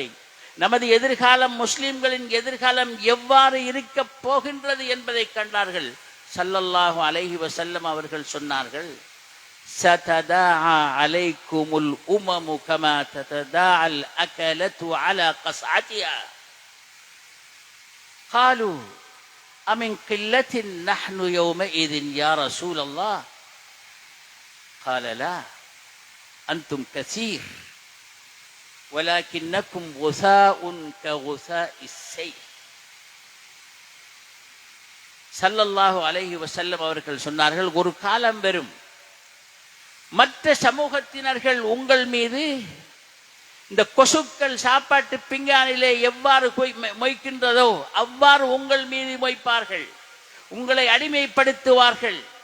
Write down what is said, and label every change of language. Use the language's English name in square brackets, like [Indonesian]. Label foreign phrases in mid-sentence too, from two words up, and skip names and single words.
[Tamil] நமது எதிர்காலம், முஸ்லிம்களின் எதிர்காலம் எவ்வாறு இருக்க போகின்றது என்பதை கண்டார்கள். [Arabic] صلى الله عليه وسلم [Tamil] அவர்கள் சொன்னார்கள், [Arabic] تتداعى عليكم الأمم كما تتداعى الأكلة على قصعتها. قالوا أمن قلة نحن يومئذ يا رسول الله؟ قال لا أنتم كثير ولكنكم غثاء كغثاء السيل. صلى الله عليه وسلم [Tamil] அவர்கள் சொன்னார்கள், ஒரு காலம் வரும், மற்ற சமூகத்தினர்கள் உங்கள் மீது இந்த கொசுக்கள் சாப்பாட்டு பிங்கானிலே எவ்வாறு மொய்க்கின்றதோ அவ்வாறு உங்கள் மீது மொய்ப்பார்கள், உங்களை அடிமைப்படுத்துவார்கள்.